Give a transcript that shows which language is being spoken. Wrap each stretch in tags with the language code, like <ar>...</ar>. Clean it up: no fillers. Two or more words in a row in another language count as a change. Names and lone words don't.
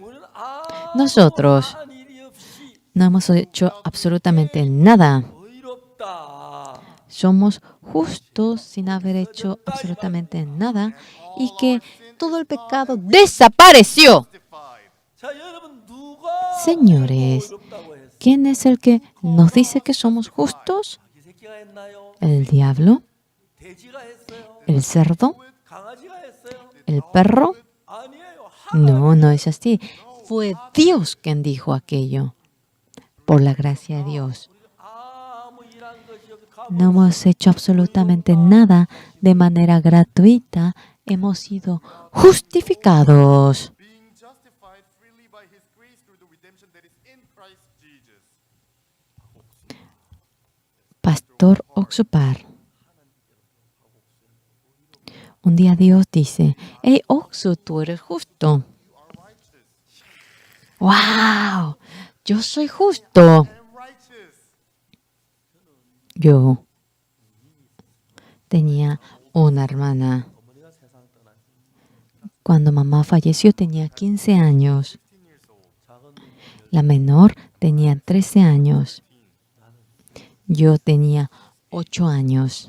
<ko>우리는</ko> <es>Nosotros</es> <ko>아무한 일이 없이</ko> <es>no hemos hecho absolutamente nada.</es> <ko>의롭다.</ko> <es>Somos justos sin haber hecho absolutamente nada y que todo el pecado desapareció.</es> <en>Justified.</en> <ko>자, 여러분 누가</ko> <es>Señores,</es> <ko>의롭다고 했어요?</ko> <es>¿quién es el que nos dice que somos justos?</es> <ko>이 새끼가 했나요?</ko> <es>¿El diablo?</es> <ko>돼지가 했어요?</ko> <es>¿El cerdo?</es> <ko>강아지가 했어요?</ko> <es>¿El perro?</es> <ko>아니에요.</ko> <es>No, no es así. Fue Dios quien dijo aquello. Por la gracia de Dios. 아무 일한 것이 없이 No hemos hecho absolutamente nada de manera gratuita. Hemos sido justificados.</es> <en>Being justified freely by his grace through the redemption that is in Christ Jesus.</en> <es>Pastor Oxupar. Un día Dios dice, hey Oxu, tú eres justo. ¡Wow! Yo soy justo.</es> <en>And righteous.</en> <es>Yo tenía una hermana. Cuando mamá falleció tenía 15 años. La menor tenía 13 años. Yo tenía 8 años.</es>